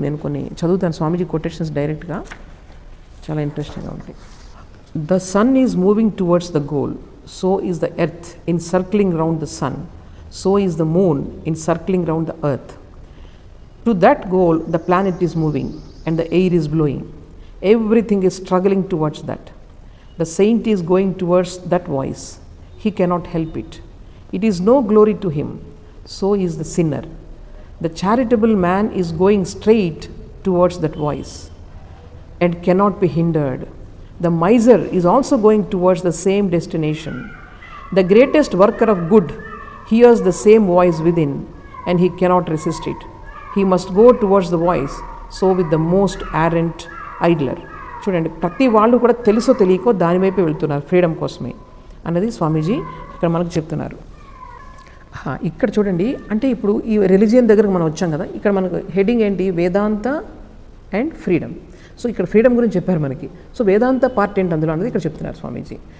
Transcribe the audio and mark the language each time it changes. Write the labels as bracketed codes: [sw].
[te] నేను కొన్ని చదువుతాను స్వామీజీ కొటేషన్స్ డైరెక్ట్గా, చాలా ఇంట్రెస్టింగ్గా ఉంటాయి. [en] The sun is moving towards the goal, so is the earth in circling round the sun, so is the moon in circling round the earth. To that goal the planet is moving and the air is blowing. Everything is struggling towards that. The saint is going towards that voice. He cannot help it. It is no glory to him. So is the sinner. The charitable man is going straight towards that voice and cannot be hindered. The miser is also going towards the same destination. The greatest worker of good hears the same voice within and he cannot resist it. He must go towards the voice. So with the most arrant idler. [te] చూడండి, ప్రతి వాళ్ళు కూడా తెలుసో తెలియకో దానివైపు వెళ్తున్నారు freedom కోసమే అన్నది స్వామీజీ ఇక్కడ మనకు చెప్తున్నారు. ఇక్కడ చూడండి, అంటే ఇప్పుడు ఈ రిలీజియన్ దగ్గరకు మనం వచ్చాం కదా, ఇక్కడ మనకు హెడింగ్ ఏంటి, వేదాంత అండ్ ఫ్రీడమ్. సో ఇక్కడ ఫ్రీడమ్ గురించి చెప్పారు మనకి. సో వేదాంత పార్ట్ ఏంటి అందులో అనేది ఇక్కడ చెప్తున్నారు స్వామీజీ.